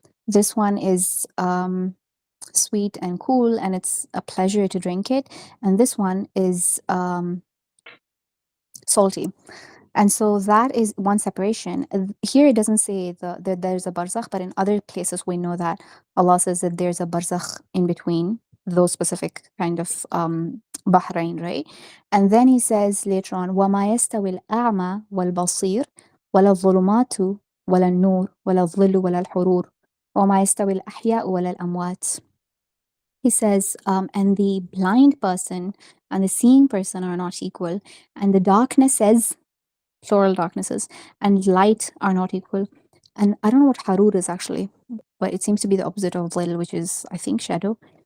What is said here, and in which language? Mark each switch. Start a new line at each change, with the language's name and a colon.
English: This one is sweet and cool, and it's a pleasure to drink it, and this one is salty. And so that is one separation. Here it doesn't say that there's a barzakh, but in other places we know that Allah says that there's a barzakh in between those specific kind of bahrain, right? And then he says later on,
Arabic: وَمَا يَسْتَوِي الْأَعْمَى وَالْبَصِيرُ وَلَا الظُّلُمَاتُ وَلَا النُّورُ وَلَا الظِّلُّ وَلَا الْحُرُورُ وَمَا يَسْتَوِي الْأَحْيَاءُ وَلَا الْأَمْوَاتُ.
English: He says, and the blind person and the seeing person are not equal, and the darkness says, plural darknesses, and light are not equal. And I don't know what harur is actually, but it seems to be the opposite of dhil, which is, I think, shadow.